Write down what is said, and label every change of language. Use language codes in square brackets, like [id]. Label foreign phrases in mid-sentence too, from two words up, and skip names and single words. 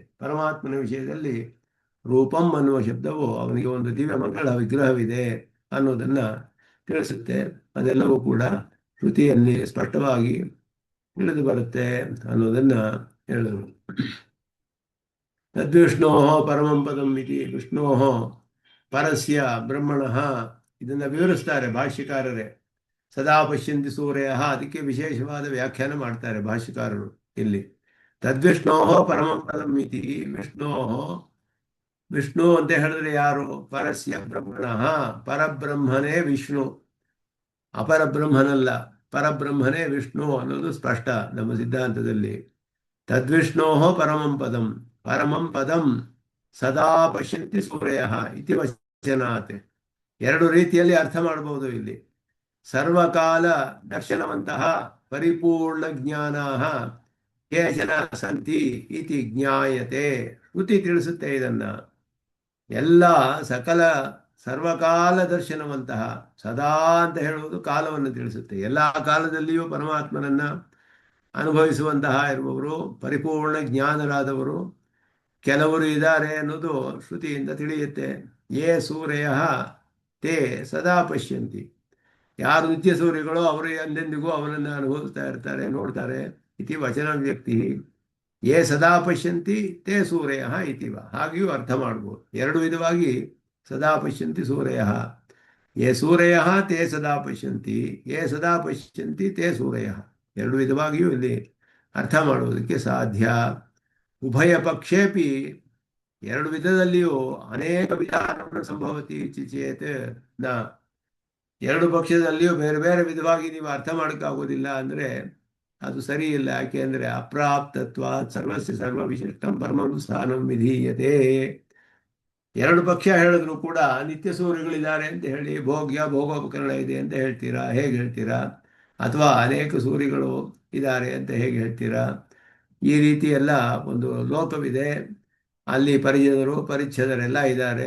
[kn] ಪರಮಾತ್ಮನ ವಿಷಯದಲ್ಲಿ ರೂಪಂ ಅನ್ನುವ ಶಬ್ದವು ಅವನಿಗೆ ಒಂದು ದಿವ್ಯ ಮಂಗಳ ವಿಗ್ರಹವಿದೆ ಅನ್ನೋದನ್ನ ತಿಳಿಸುತ್ತೆ. ಅದೆಲ್ಲವೂ ಕೂಡ ಶ್ರುತಿಯಲ್ಲಿ ಸ್ಪಷ್ಟವಾಗಿ ತಿಳಿದು ಬರುತ್ತೆ ಅನ್ನೋದನ್ನ ಹೇಳಿದರು. [sa] ತದ್ವಿಷ್ಣೋ ಪರಮಂ ಪದಂ ಇತಿ, ವಿಷ್ಣೋ ಪರಸ್ಯ ಬ್ರಹ್ಮಣಃ, [kn] ಇದನ್ನ ವಿವರಿಸ್ತಾರೆ ಭಾಷ್ಯಕಾರರೇ. [sa] ಸದಾ ಪಶ್ಯಂತಿ ಸೂರ್ಯ, [kn] ಅದಕ್ಕೆ ವಿಶೇಷವಾದ ವ್ಯಾಖ್ಯಾನ ಮಾಡ್ತಾರೆ ಭಾಷ್ಯಕಾರರು ಇಲ್ಲಿ. [sa] ತದ್ವಿಷ್ಣೋ ಪರಮಂ ಪದಂ ಇತಿ, [kn] ವಿಷ್ಣು ಅಂತ ಹೇಳಿದ್ರೆ ಯಾರು? [sa] ಪರಸ್ಯ ಬ್ರಹ್ಮಣಃ, [kn] ಪರಬ್ರಹ್ಮನೇ ವಿಷ್ಣು, ಅಪರಬ್ರಹ್ಮನಲ್ಲ, ಪರಬ್ರಹ್ಮನೇ ವಿಷ್ಣು ಅನ್ನೋದು ಸ್ಪಷ್ಟ ನಮ್ಮ ಸಿದ್ಧಾಂತದಲ್ಲಿ. [sa] ತದ್ವಿಷ್ಣೋ ಪರಮಂ ಪದಂ, ಪರಮಂ ಪದಂ ಸದಾ ಪಶ್ಯಂತಿ ಸೂರ್ಯ ಇತಿ ವಚನಾತ್. [kn] ಎರಡು ರೀತಿಯಲ್ಲಿ ಅರ್ಥ ಮಾಡಬಹುದು ಇಲ್ಲಿ. [sa] ಸರ್ವಕಾಲ ದರ್ಶನವಂತಹ ಪರಿಪೂರ್ಣ ಜ್ಞಾನಾಹ ಕೇಚನ ಸಂತಿ ಇತಿ ಜ್ಞಾಯತೆ. [kn] ಶ್ರುತಿ ತಿಳಿಸುತ್ತೆ ಇದನ್ನ. ಎಲ್ಲ ಸಕಲ [sa] ಸರ್ವಕಾಲ ದರ್ಶನವಂತಹ, [kn] ಸದಾ ಅಂತ ಹೇಳುವುದು ಕಾಲವನ್ನು ತಿಳಿಸುತ್ತೆ. ಎಲ್ಲ ಕಾಲದಲ್ಲಿಯೂ ಪರಮಾತ್ಮನನ್ನ ಅನುಭವಿಸುವಂತಹ ಇರುವವರು, ಪರಿಪೂರ್ಣ ಜ್ಞಾನರಾದವರು ಕೆಲವರು ಇದ್ದಾರೆ ಅನ್ನೋದು ಶ್ರುತಿಯಿಂದ ತಿಳಿಯುತ್ತೆ. [sa] ಯೇ ಸೂರ್ಯ ತೇ ಸದಾ ಪಶ್ಯಂತಿ, [kn] ಯಾರು ನಿತ್ಯ ಸೂರ್ಯಗಳೋ ಅವರು ಎಂದೆಂದಿಗೂ ಅವನನ್ನು ಅನುಭವಿಸ್ತಾ ಇರ್ತಾರೆ, ನೋಡ್ತಾರೆ. [sa] ಇತಿ ವಚನ ವ್ಯಕ್ತಿ. ಯೇ ಸದಾ ಪಶ್ಯಂತಿ ತೇ ಸೂರ್ಯ ಇತಿವ, [kn] ಹಾಗೆಯೂ ಅರ್ಥ ಮಾಡ್ಬೋದು. ಎರಡು ವಿಧವಾಗಿ [sa] ಸದಾ ಪಶ್ಯಂತಿ ಸೂರ್ಯ. ಯೇ ಸೂರ್ಯ ತೇ ಸದಾ ಪಶ್ಯಂತಿ, ಯೇ ಸದಾ ಪಶ್ಯಂತಿ ತೇ ಸೂರ್ಯ. [kn] ಎರಡು ವಿಧವಾಗಿಯೂ ಇಲ್ಲಿ ಅರ್ಥ ಮಾಡುವುದಕ್ಕೆ ಸಾಧ್ಯ. [sa] ಉಭಯ ಪಕ್ಷೇಪಿ, [kn] ಎರಡು ವಿಧದಲ್ಲಿಯೂ ಅನೇಕ ವಿಧಾನವನ್ನು [sa] ಸಂಭವತಿ ಚೇತ್ ನ. [kn] ಎರಡು ಪಕ್ಷದಲ್ಲಿಯೂ ಬೇರೆ ಬೇರೆ ವಿಧವಾಗಿ ನೀವು ಅರ್ಥ ಮಾಡೋಕ್ಕಾಗೋದಿಲ್ಲ ಅಂದರೆ ಅದು ಸರಿ ಇಲ್ಲ. ಯಾಕೆ ಅಂದರೆ [sa] ಅಪ್ರಾಪ್ತತ್ವ ಸರ್ವಸ್ಯ ಸರ್ವ ವಿಶಿಷ್ಟಂ ಪರಮಂ ಸ್ಥಾನಂ ವಿಧೀಯತೆ. [kn] ಎರಡು ಪಕ್ಷ ಹೇಳಿದ್ರು ಕೂಡ ನಿತ್ಯ ಸೂರ್ಯಗಳಿದ್ದಾರೆ ಅಂತ ಹೇಳಿ ಭೋಗೋಪಕರಣ ಇದೆ ಅಂತ ಹೇಳ್ತೀರಾ, ಹೇಗೆ ಹೇಳ್ತೀರಾ? ಅಥವಾ ಅನೇಕ ಸೂರ್ಯಗಳು ಇದ್ದಾರೆ ಅಂತ ಹೇಗೆ ಹೇಳ್ತೀರಾ? ಈ ರೀತಿ ಎಲ್ಲ ಒಂದು ಲೋಕವಿದೆ. ಅಲ್ಲಿ ಪರಿಜನರು ಪರಿಚ್ಛೇದರೆಲ್ಲ ಇದ್ದಾರೆ.